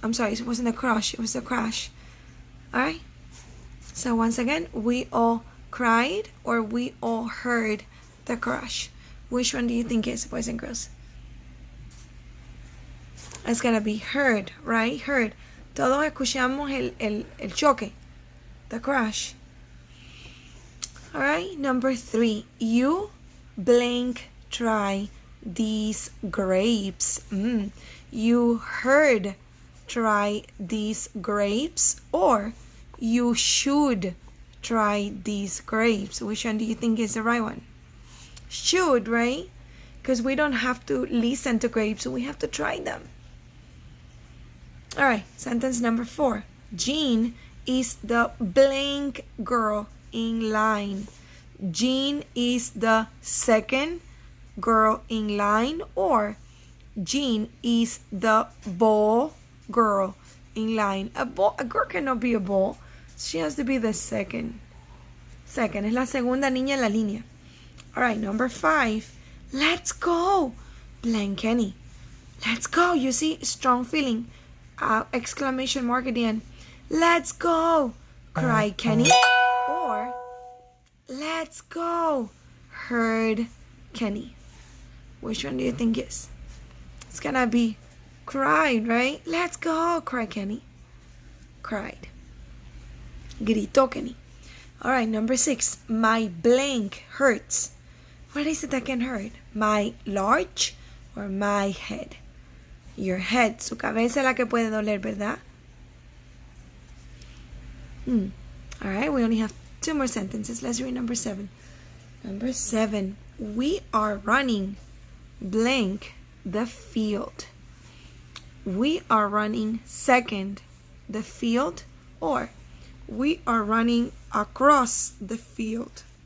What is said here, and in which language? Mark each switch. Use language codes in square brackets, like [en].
[en] I'm sorry, it wasn't a crush, it was a crash. Alright? So once again, we all cried, or we all heard the crash. Which one do you think is, boys and girls? It's gonna be heard, right? Heard. [es] Todos escuchamos el choque, [en] the crash. Alright, number 3. You blank try these grapes. You heard try these grapes, or you should try these grapes. Which one do you think is the right one? Should, right? Because we don't have to listen to grapes, so we have to try them. Alright, sentence number 4. Jean is the blank girl in line. Jean is the second girl in line, or Jean is the ball girl in line. A girl cannot be a ball. She has to be the second. [es] Es la segunda niña en la línea. [en] Alright, number 5. Let's go. Blank Kenny. Let's go. You see, strong feeling. Exclamation mark at the end. Let's go. Cry Kenny. Or let's go. Heard Kenny. Which one do you think is? It's gonna be cried, right? Let's go. Cry Kenny. Cried. [es] Gritó [en] Kenny. Alright, number 6. My blank hurts. What is it that can hurt? My large or my head? Your head. [es] Su cabeza es la que puede doler, ¿verdad? [en] Alright, we only have 2 more sentences. Let's read number 7. Number 7. We are running blank the field. We are running second the field, or we are running across the field.